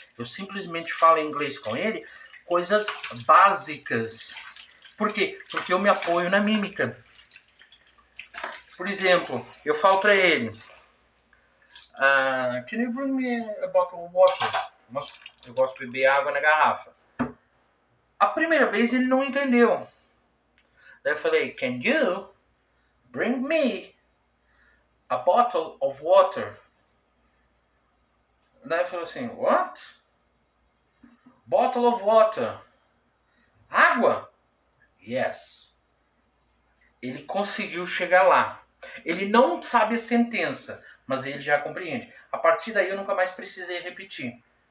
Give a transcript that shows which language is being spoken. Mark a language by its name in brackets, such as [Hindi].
[Portuguese] Eu simplesmente falo inglês com ele, coisas básicas. Por quê? Porque eu me apoio na mímica. Por exemplo, eu falo para ele, [English] can you bring me a bottle of water? [Portuguese] Eu gosto de beber água na garrafa. A primeira vez ele não entendeu. Daí eu falei, [English] can you bring me a bottle of water? [Portuguese] Daí ele falou assim, [English] what? Bottle of water. [Portuguese] Água? [English] Yes. [Portuguese] Ele conseguiu chegar lá. Ele não sabe a sentença, mas ele já compreende. A partir daí eu nunca mais precisei repetir.